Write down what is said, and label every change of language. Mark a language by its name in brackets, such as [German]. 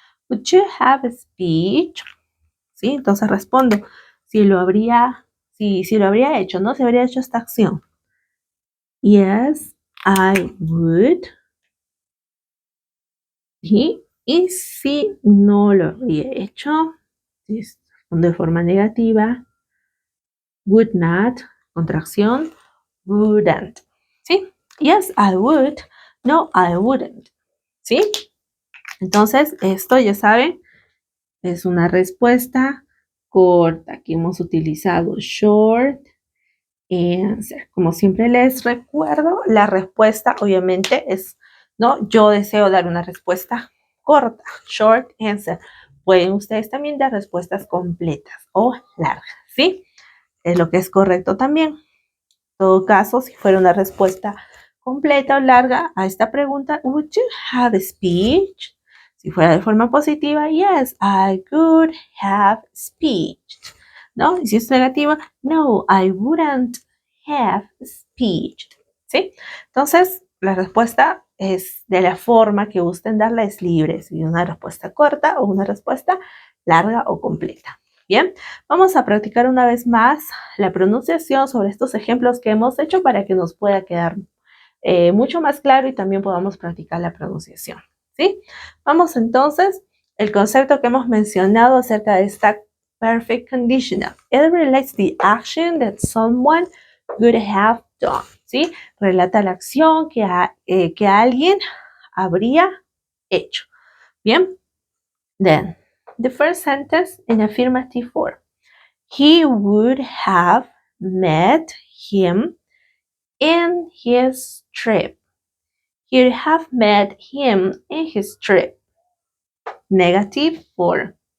[English] Would you have a speech? [Spanish] ¿Sí? Entonces respondo si lo habría hecho, ¿no? Si habría hecho esta acción. [English] Yes, I would. [Spanish] ¿Sí? Y si no lo habría hecho, respondo de forma negativa. [English] Would not, [Spanish] contracción, [English] wouldn't. [Spanish] ¿Sí? [English] Yes, I would. No, I wouldn't. ¿Sí? [Spanish] Entonces, esto ya saben, es una respuesta corta. Aquí hemos utilizado short answer. Como siempre les recuerdo, la respuesta obviamente es, ¿no? Yo deseo dar una respuesta corta, short answer. Pueden ustedes también dar respuestas completas o largas, ¿sí? Es lo que es correcto también. En todo caso, si fuera una respuesta completa o larga a esta pregunta, [English] would you have a speech? [Spanish] Si fuera de forma positiva, [English] yes, I could have speech. [Spanish] ¿No? Y si es negativa, no, [English] I wouldn't have speech. [Spanish] ¿Sí? Entonces, la respuesta es de la forma que gusten darla, es libre. Si una respuesta corta o una respuesta larga o completa. Bien, vamos a practicar una vez más la pronunciación sobre estos ejemplos que hemos hecho para que nos pueda quedar mucho más claro y también podamos practicar la pronunciación. ¿Sí? Vamos entonces, el concepto que hemos mencionado acerca de esta perfect conditional. [English] It relates the action that someone would have done. [Spanish] ¿Sí? Relata la acción que alguien habría hecho. Bien, [English] then the first sentence in affirmative form. He would have met him in his trip. He'd have met him in his trip. Negative form.